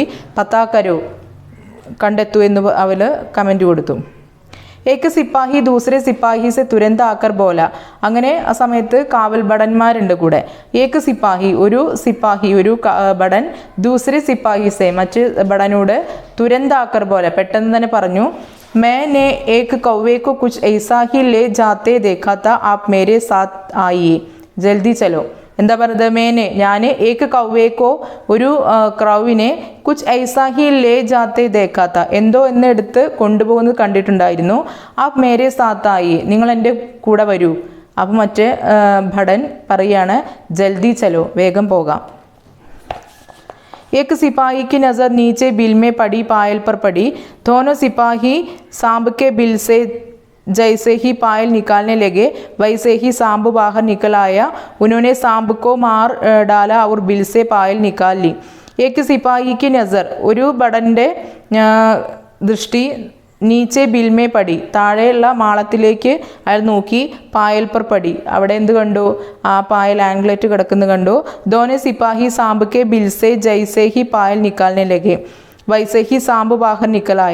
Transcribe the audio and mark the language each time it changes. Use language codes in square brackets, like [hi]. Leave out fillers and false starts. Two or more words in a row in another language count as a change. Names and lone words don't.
[hi] पता करो, [ml] കണ്ടെത്തു എന്ന് അവൾ കമൻറ്റ് കൊടുത്തു. [hi] एक सिपाही दूसरे सिपाही से तुरंत आकर बोला, [ml] അങ്ങനെ ആ സമയത്ത് കാവൽ ഭടന്മാരുണ്ട് കൂടെ. [hi] एक सिपाही, [ml] ഒരു ഭടൻ, [hi] दूसरे सिपाही से, [ml] മറ്റ് ഭടനോട്, [hi] तुरंत आकर बोला, [ml] പെട്ടെന്ന് തന്നെ പറഞ്ഞു. [hi] मैंने एक कौवे को कुछ ऐसा ही ले जाते देखा था, आप मेरे साथ आइए, जल्दी चलो. [ml] എന്താ പറയുന്നത്? [hi] മേനെ, ഞാൻ एक कौवे को, [ml] ഒരു ക്രൗവിനെ, [hi] कुछ ऐसा ही ले जाते देखा था, [ml] എന്തോ എന്ന് എടുത്ത് കൊണ്ടുപോകുന്നത് കണ്ടിട്ടുണ്ടായിരുന്നു. [hi] आप मेरे साथ आइए, [ml] നിങ്ങൾ എൻ്റെ കൂടെ വരൂ. അപ്പം മറ്റേ ഭടൻ പറയാണ്, [hi] जल्दी चलो, [ml] വേഗം പോകാം. [hi] एक सिपाही की नज़र नीचे बिल में पड़ी पायल पर पड़ी। दोनों सिपाही सांब के बिल से जैसे ही पायल निकालने लगे वैसे ही सांब बाहर निकल आया। उन्होंने सांब को मार डाला और बिल से पायल निकाल ली। एक सिपाही की नज़र, [ml] ഒരു ഭടന്റെ ദൃഷ്ടി, [hi] नीचे बिल में पड़ी, [ml] താഴെയുള്ള മാളത്തിലേക്ക് അയാൾ നോക്കി, [hi] पायल पर पड़ी, [ml] അവിടെ എന്ത് കണ്ടു? ആ പായൽ ആംഗ്ലേറ്റ് കിടക്കുന്നത് കണ്ടു. [hi] दोनों सिपाही सांप के बिल से जैसे ही पायल निकालने लगे वैसे ही सांप बाहर निकल आया.